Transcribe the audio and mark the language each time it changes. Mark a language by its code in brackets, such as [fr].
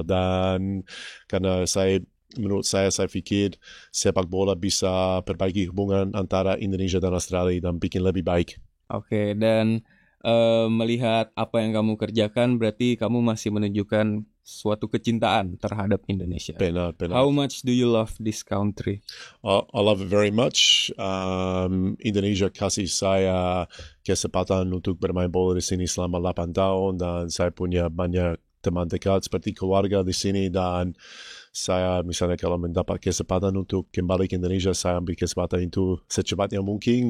[id] Dan karena menurut saya pikir sepak bola bisa perbaiki hubungan antara Indonesia dan Australia dan bikin lebih baik. Oke, dan melihat apa yang kamu kerjakan, berarti kamu masih menunjukkan suatu kecintaan terhadap Indonesia. Benar. [en] How much do you love this country? I love it very much. [id] Indonesia kasih saya kesempatan untuk bermain bola di sini selama 8 tahun, dan saya punya banyak teman dekat seperti keluarga di sini, dan saya misalnya kalau mendapat kesempatan untuk kembali ke Indonesia, saya ambil kesempatan itu secepatnya mungkin.